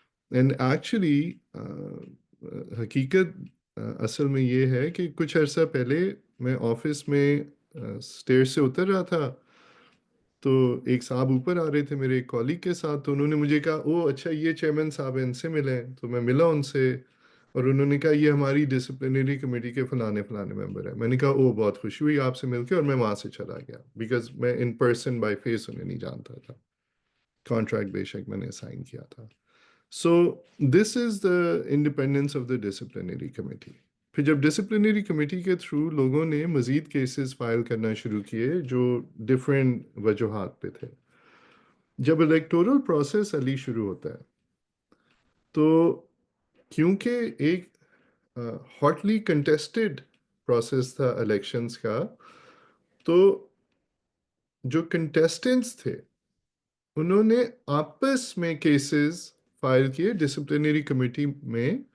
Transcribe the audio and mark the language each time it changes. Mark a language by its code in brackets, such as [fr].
[ur] And actually حقیقت اصل میں یہ ہے کہ کچھ عرصہ پہلے میں آفس میں اسٹیئر سے اتر رہا تھا, تو ایک صاحب اوپر آ رہے تھے میرے ایک کالیگ کے ساتھ, تو انہوں نے مجھے کہا او اچھا یہ چیئرمین صاحب ہیں, ان سے ملیں. تو میں ملا ان سے, اور انہوں نے کہا یہ ہماری ڈسپلنری کمیٹی کے فلانے ممبر ہیں. میں نے کہا او بہت خوشی ہوئی آپ سے مل کے, اور میں وہاں سے چلا گیا, بیکاز میں [en] in person by face [ur] انہیں نہیں جانتا تھا, کانٹریکٹ بے شک میں نے سائن کیا تھا. [en] So this is the independence of the disciplinary committee. [ur] پھر جب ڈسپلنری کمیٹی کے تھرو لوگوں نے مزید کیسز فائل کرنا شروع کیے جو ڈفرینٹ وجوہات پہ تھے, جب الیکٹورل پروسیس علی شروع ہوتا ہے تو کیونکہ ایک ہاٹلی کنٹیسٹڈ پروسیس تھا الیکشنز کا, تو جو کنٹیسٹنٹس تھے انہوں نے آپس میں کیسز فائل کیے ڈسپلنری کمیٹی میں